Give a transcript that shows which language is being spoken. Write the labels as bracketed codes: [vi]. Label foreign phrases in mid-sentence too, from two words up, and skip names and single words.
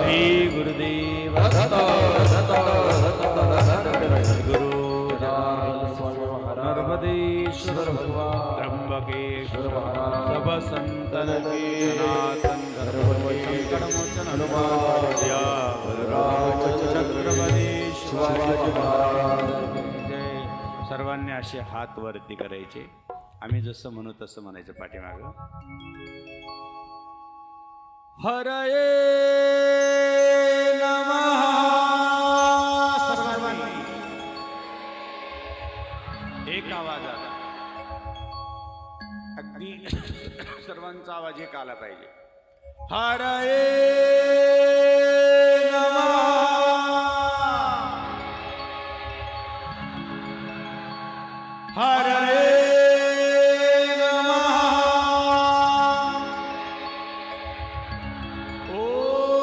[hi] श्री गुरुदेव गुरु नर्मदेश्वर भगवान त्र्यंबकेश्वर सब संतन के सनातन धर्मोचन हनुमान छत्रपती शिवाजी महाराज. [mr] सर्वांनी असे हात वरती करायचे. आम्ही जसं म्हणू तसं म्हणायचं पाठीमागं. [sa] हरये नमः. [mr] सर्वांनी एक आवाज आला, अगदी सर्वांचा आवाज एक आला पाहिजे. [sa] हरये नमः. हरये नमः. ओ